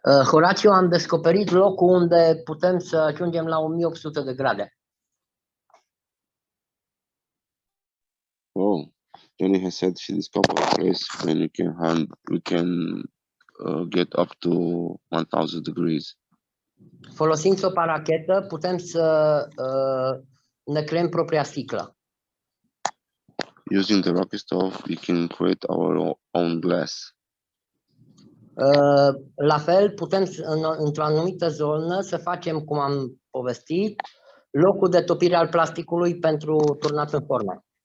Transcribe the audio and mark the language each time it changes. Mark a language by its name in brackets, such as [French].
[Romanian] Horațiu, am descoperit locul unde putem să ajungem la 1800 de grade. [English] Oh, Giani has said she discovered a place when we can get up to 1000 degrees. [Romanian] Folosind o parachetă, putem să ne creăm propria sticlă. [English] Using the rocket stove, we can create our own glass. [Romanian] La fel, putem într-o anumită zonă să facem, cum am povestit, locul de topire al plasticului pentru turnat în formă.